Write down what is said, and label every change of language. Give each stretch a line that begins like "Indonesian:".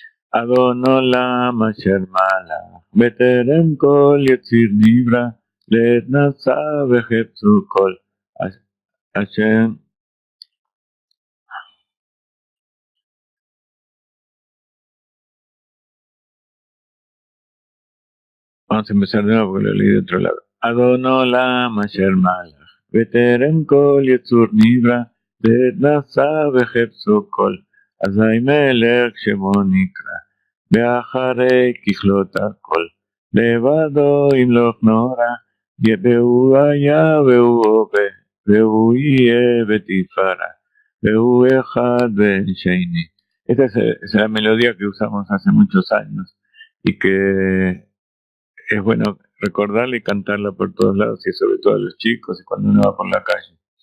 Hebrew: Adon olam asher malach, beterem kol yetzir nivra, לעת נשא וחפצו כל אשר.
Spanish: Vamos a empezar de nuevo porque lo leí de otro lado.
Hebrew: Adon olam asher malach בטרם כל יצור נברא, לעת נשא וחפצו כל, אזי מלך שמו נקרא, ואחרי ככלות הכל, לבדו ימלוך נורא, והוא היה והוא הווה, והוא יהיה ותפארה, והוא אחד ואין שני.
Spanish: Esta es la melodía que usamos hace muchos años y que es bueno recordarla y cantarla por todos lados y sobre todo a los chicos y cuando uno va por la calle.